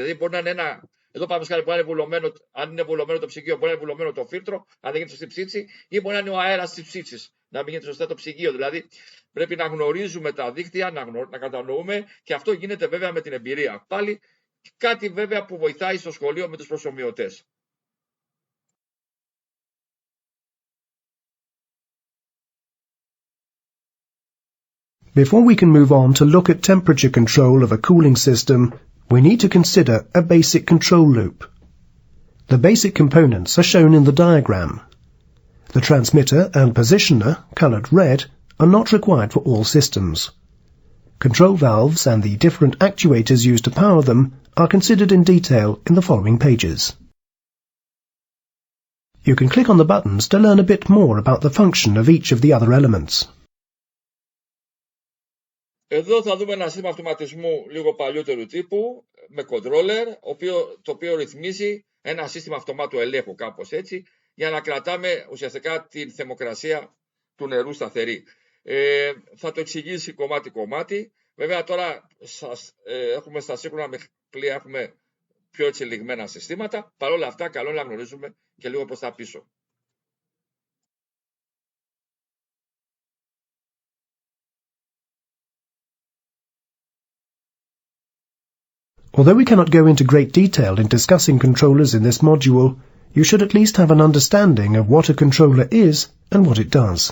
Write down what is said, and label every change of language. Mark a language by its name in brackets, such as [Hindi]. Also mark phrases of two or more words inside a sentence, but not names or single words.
[Greek] Δηλαδή μπορεί να είναι εδώ πάμε σκάλε, μπορεί να είναι βουλωμένο, αν είναι βουλωμένο το ψυγείο, μπορεί να είναι βουλωμένο το φίλτρο, αν δεν γίνεται σωστή ψήξη, ή μπορεί να είναι ο αέρας της ψήξης, να μην γίνεται σωστά το ψυγείο. Δηλαδή πρέπει να γνωρίζουμε τα δίκτυα, να κατανοούμε, και αυτό γίνεται βέβαια με την εμπειρία. Πάλι κάτι βέβαια που βοηθάει στο σχολείο με τους προσομοιωτές. [English] Before we can move on to look at temperature control of a cooling system, we need to consider a basic control loop. The basic components are shown in the diagram. The transmitter and positioner, coloured red, are not required for all systems. Control valves and the different actuators used to power them are considered in detail in the following pages. You can click on the buttons to learn a bit more about the function of each of the other elements. [Greek] Εδώ θα δούμε ένα σύστημα αυτοματισμού λίγο παλιότερου τύπου, με controller, το οποίο ρυθμίζει ένα σύστημα αυτομάτου ελέγχου, κάπως έτσι, για να κρατάμε ουσιαστικά την θερμοκρασία του νερού σταθερή. Θα το εξηγήσει κομμάτι-κομμάτι. Βέβαια τώρα έχουμε στα σύγχρονα πλοία έχουμε πιο έτσι λιγμένα συστήματα. Παρ' όλα αυτά καλό να γνωρίζουμε και λίγο προς τα πίσω. [English] Although we cannot go into great detail in discussing controllers in this module, you should at least have an understanding of what a controller is and what it does.